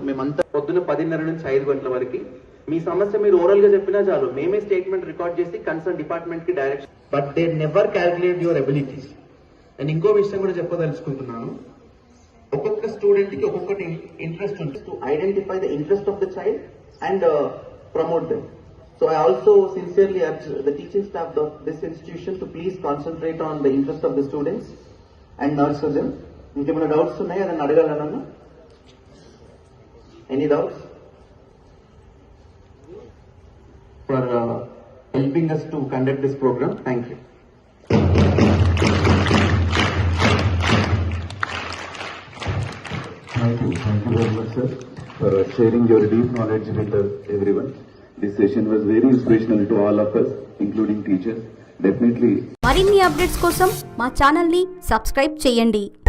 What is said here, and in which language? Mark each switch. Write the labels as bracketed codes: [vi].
[te] మేమంతా పొద్దున 10:30 నుంచి 5 గంటల వరకు మీ సమస్య మీరు ఓరల్ గా చెప్పినా చాలు, మేమే స్టేట్మెంట్ రికార్డ్ చేసి కన్సర్న్ డిపార్ట్మెంట్ కి direction. [en] But they never calculate your abilities. [te] నేను ఇంకో విషయం కూడా చెప్పదలుచుకుంటున్నాను. ఒక్కొక్క స్టూడెంట్ కి ఒక్కొక్కటి ఇంట్రెస్ట్ ఉంటుంది. [en] To identify the interest of the child and promote them. So I also sincerely urge the teaching staff of this institution to please concentrate on the interest of the students and nurture them. [te] ఇంకేమైనా doubts ఉన్నాయా? అదని అడగాలన్నా. [en] Any doubts? For helping us to conduct this program. Thank you. Thank you very much, sir, for sharing your deep knowledge with everyone. This session was very inspirational to all of us, including teachers. Definitely. [te] మరిన్ని updates కోసం మా ఛానల్ని subscribe చేయండి.